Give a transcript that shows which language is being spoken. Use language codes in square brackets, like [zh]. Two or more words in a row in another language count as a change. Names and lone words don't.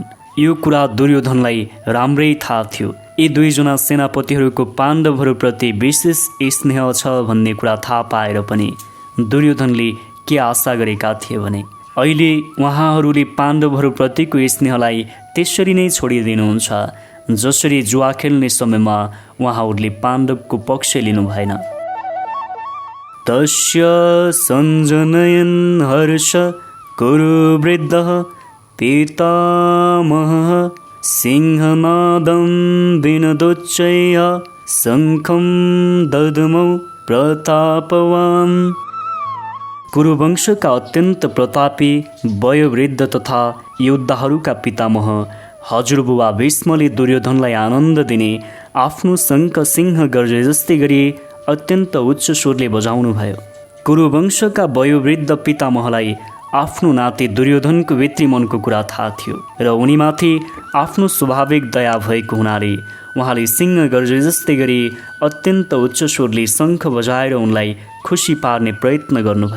[ne] यो कुरा दुर्योधनलाई राम्रै थाहा थियो। यी दुईजना सेनापतिहरूको पाण्डवहरूप्रति विशेष स्नेह छ भन्ने कुरा थाहा पाएर पनि दुर्योधनले के आशा गरेका थिए भने अहिले उहाँहरूले पाण्डवहरूप्रतिको स्नेहलाई त्यसरी नै छोडिदिनुहुन्छ जसरी जुवा खेल्ने समयमा उहाँहरूले पाण्डवको पक्ष लिनु भएन। [sa] तस्य सञ्जनयन् हर्ष कुरु वृद्धः पितामहः सिंहनादं विनदोच्चैः शङ्खं दद्मौ प्रतापवान्। [ne] कुरुवंशका अत्यन्त प्रतापी वयोवृद्ध तथा योद्धाहरूका पितामह हजुरबुबा भीष्मले दुर्योधनलाई आनन्द दिने आफ्नो शङ्ख सिंह गर्जे जस्तै गरी अत्यन्त उच्च स्वरले बजाउनु भयो। कुरुवंशका वयोवृद्ध पितामहलाई आफ्नो नाति दुर्योधनको भित्री मनको कुरा थाहा थियो र उनीमाथि आफ्नो स्वाभाविक दया भएको हुनाले उहाँले सिंह गर्जे जस्तै गरी अत्यन्त उच्च स्वरले शङ्ख बजाएर उनलाई खुसी पार्ने प्रयत्न गर्नुभयो।